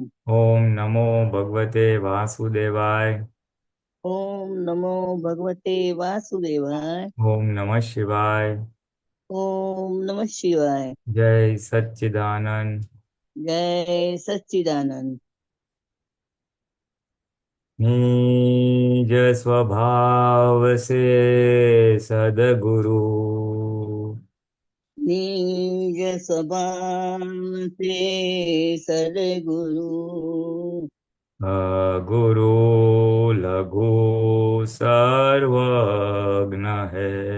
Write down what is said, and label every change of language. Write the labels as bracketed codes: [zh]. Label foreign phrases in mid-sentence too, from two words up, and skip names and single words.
[gu] ઓમ નમો ભગવતે વાસુદેવાય. ઓમ નમો ભગવતે વાસુદેવાય. ઓમ નમઃ શિવાય. ઓમ નમઃ શિવાય. જય સચ્ચિદાનંદ. જય સચ્ચિદાનંદ. [hi] निज स्वभाव से सदगुरु निज स्वभाव से सद्गुरु। गुरु लघु सर्वज्ञ है।